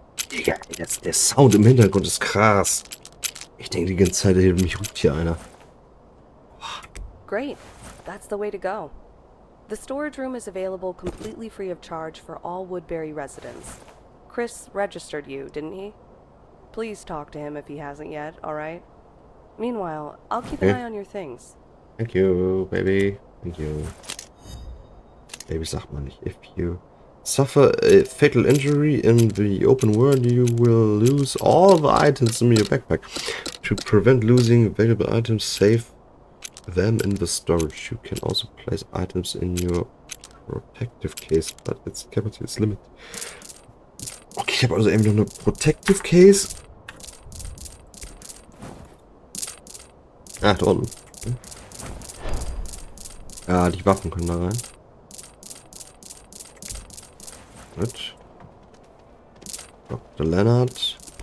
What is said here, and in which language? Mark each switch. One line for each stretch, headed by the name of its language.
German: Ja, der Sound im Hintergrund ist krass. Ich denke die ganze Zeit, mich ruft hier einer.
English: Great. That's the way to go. The storage room is available completely free of charge for all Woodberry residents. Chris registered you, didn't he? Please talk to him if he hasn't yet, alright? Meanwhile, I'll keep an eye on your things. Thank you, baby. Thank you.
German: Baby sagt man nicht.
English: If you suffer a fatal injury in the open world, you will lose all the items in your backpack. To prevent losing valuable items, save them in the storage. You can also place items in your protective case, but its capacity is limited.
German: Okay, ich habe also eben noch eine
English: protective case.
German: Ah, da unten. Ja, die Waffen können da rein. Gut. Dr. Leonard.